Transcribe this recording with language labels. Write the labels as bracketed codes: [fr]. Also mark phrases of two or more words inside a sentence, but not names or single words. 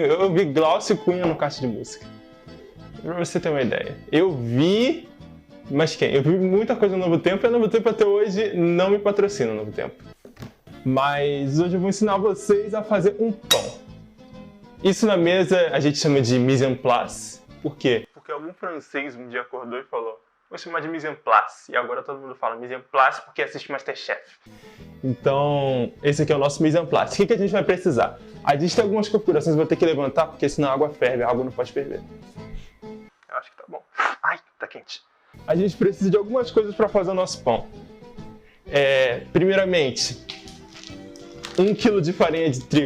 [pt] Eu vi Glaucio Cunha no Caixa de Música. Pra você ter uma ideia. Eu vi... Mas quem? Eu vi muita coisa no Novo Tempo e o Novo Tempo até hoje não me patrocina o Novo Tempo. Mas hoje eu vou ensinar vocês a fazer um pão. Isso na mesa a gente chama de [fr] mise en place. [pt] Por quê? Porque algum francês um dia acordou e falou: vou chamar de [fr] mise en place. [pt] E agora todo mundo fala [fr] mise en place [pt] porque assiste Masterchef. Então, esse aqui é o nosso [fr] mise en place. [pt] O que a gente vai precisar? A gente tem algumas configurações, eu vou ter que levantar porque senão a água ferve, a água não pode ferver. Eu acho que tá bom. Ai, tá quente. A gente precisa de algumas coisas para fazer o nosso pão. Primeiramente, 1 kg de farinha de trigo.